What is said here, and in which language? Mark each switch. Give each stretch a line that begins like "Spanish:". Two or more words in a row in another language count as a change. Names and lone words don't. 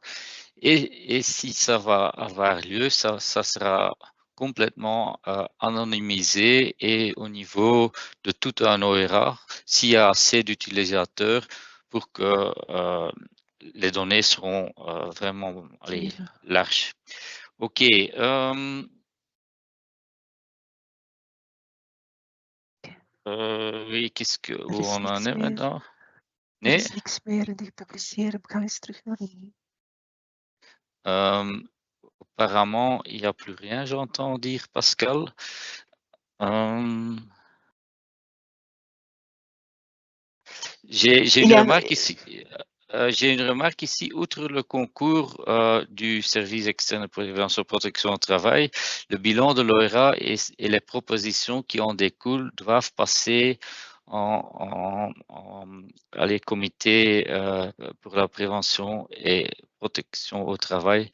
French: Et si ça va avoir lieu, ça sera complètement anonymisé et au niveau de tout un ORA, s'il y a assez d'utilisateurs pour que les données seront vraiment larges. OK. Oui, où on en est maintenant?
Dutch: Er is niks meer in die publiceren. Ga eens terug naar de...
French: Apparemment, il n'y a plus rien, j'entends dire, Pascal. J'ai une remarque ici. J'ai une remarque ici, outre le concours du service externe de prévention et protection au travail, le bilan de l'ORA et les propositions qui en découlent doivent passer à les comités pour la prévention et protection au travail.